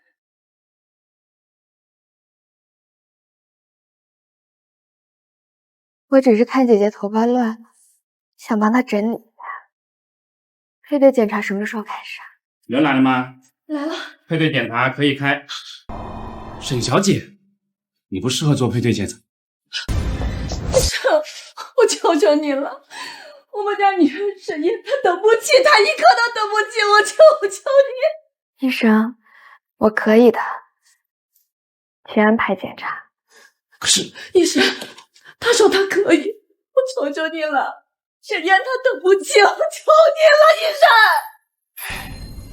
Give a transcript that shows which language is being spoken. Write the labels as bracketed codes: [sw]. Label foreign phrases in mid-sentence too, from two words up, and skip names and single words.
[zh] 我只是看姐姐頭髮亂了，想幫她整理一下。配對檢查什麼時候開始啊？人來了嗎？來了。配對檢查可以開。沈小姐，你不適合做配對檢查。我求求你了，我們家女兒沈燕她等不起，她一刻都等不起，我求求你。醫生，我可以的，去安排檢查。可是醫生，他說他可以，我求求你了，沈燕她等不起，我求你了，醫生。